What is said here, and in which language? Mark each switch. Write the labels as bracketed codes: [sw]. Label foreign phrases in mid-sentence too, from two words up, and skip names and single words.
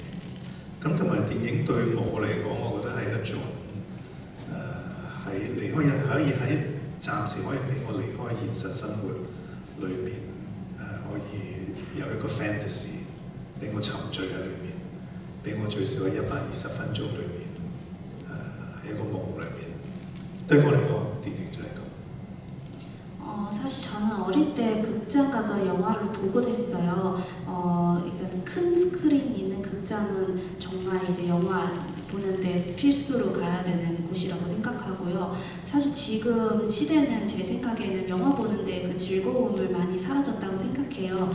[yue] 咁同埋電影對我嚟講，我覺得係一種係離開可以喺暫時可以俾我離開現實生活裏面，可以有一個 fantasy 俾我沉醉喺裏面，俾我最少喺120分鐘裏面，喺一個夢裏面。對我嚟講，電影就係咁。 [ko] 사실 저는 어릴 때 극장 가서 영화를 보곤 했어요. 큰 스크린 있는 극장은 정말 이제 영화 보는데 필수로 가야 되는 곳이라고 생각하고요. 사실 지금 시대는 제 생각에는 영화 보는데 그 즐거움을 많이 사라졌다고 생각해요.